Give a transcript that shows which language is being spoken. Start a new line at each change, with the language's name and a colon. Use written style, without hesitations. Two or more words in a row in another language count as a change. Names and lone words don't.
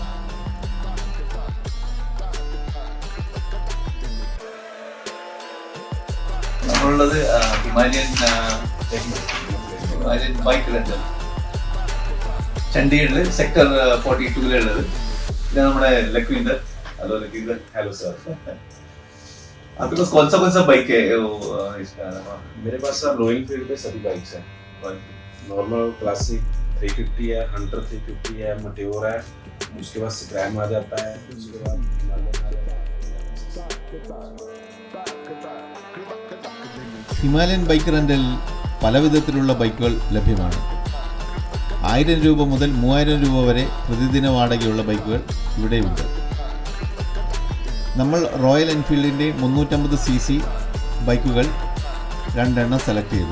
Malayalam: നമ്മളുള്ളത് ഹിമാലയൻ ബൈക്ക് റെൻ്റൽ ചണ്ഡീഗഡിൽ സെക്ടർ 42-ലുള്ളത്. ഇത് നമ്മുടെ ലഖ്വിന്ദർ.
Hindi: हेलो लखींदर. हेलो सर. आपके पास कौन सा बाइक है इसका? मेरे पास सर रॉयल एनफील्ड पे सभी बाइक्स हैं. नॉर्मल क्लासिक 350 है, हंटर 350 है, मटेओर है, उसके बाद स्क्रैम आ जाता है, उसके बाद
Malayalam: ഹിമാലയൻ ബൈക്ക് റെൻ്റലിൽ പല വിധത്തിലുള്ള ബൈക്കുകൾ ലഭ്യമാണ്. 1000 രൂപ മുതൽ 3000 രൂപ വരെ പ്രതിദിന വാടകയുള്ള ബൈക്കുകൾ ഇവിടെയുണ്ട്. നമ്മൾ റോയൽ എൻഫീൽഡിൻ്റെ 350cc ബൈക്കുകൾ 2 എണ്ണം സെലക്ട് ചെയ്തു.